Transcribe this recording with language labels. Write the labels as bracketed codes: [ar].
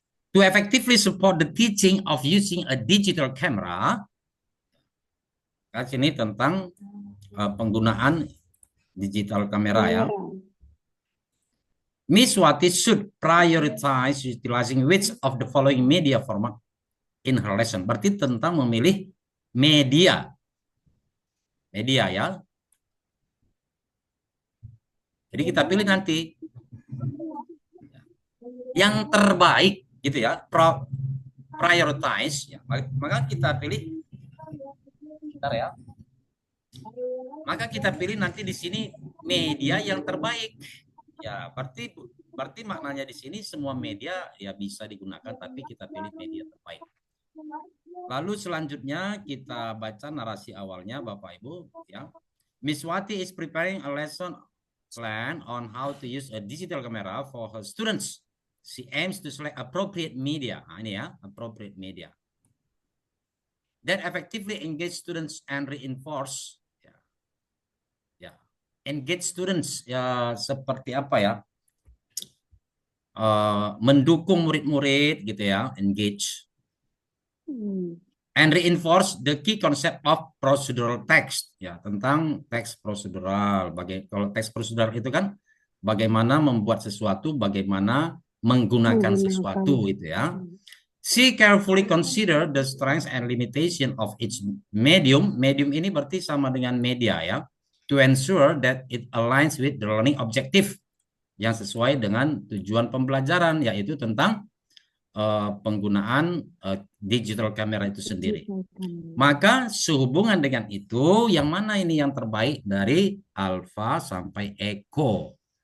[en] To effectively support the teaching of using a digital camera, [id] sini tentang penggunaan digital kamera ya. [en] Miss Wati should prioritize utilizing which of the following media format in her lesson. [id] Berarti tentang memilih media. Media ya. Jadi kita pilih nanti yang terbaik gitu ya. Prioritize ya. Maka kita pilih bentar ya. Maka kita pilih nanti di sini media yang terbaik. Ya, berarti maknanya di sini semua media ya bisa digunakan, tapi kita pilih media terbaik. Lalu selanjutnya kita baca narasi awalnya Bapak Ibu ya. [en] Miss Wati is preparing a lesson plan on how to use a digital camera for her students. She aims to select appropriate media. Nah, ini ya, appropriate media that effectively engage students and reinforce engage students ya, [id] seperti apa ya, mendukung murid-murid gitu ya, [en] engage and reinforce the key concept of procedural text ya, [id] tentang teks prosedural. Kalau teks prosedural itu kan bagaimana membuat sesuatu, bagaimana menggunakan sesuatu itu ya. [en] She carefully consider the strengths and limitation of each medium. [id] Medium ini berarti sama dengan media ya, [en] to ensure that it aligns with the learning objective, [id] yang sesuai dengan tujuan pembelajaran, yaitu tentang penggunaan digital camera itu sendiri. Maka sehubungan dengan itu, yang mana ini yang terbaik dari alfa sampai eko?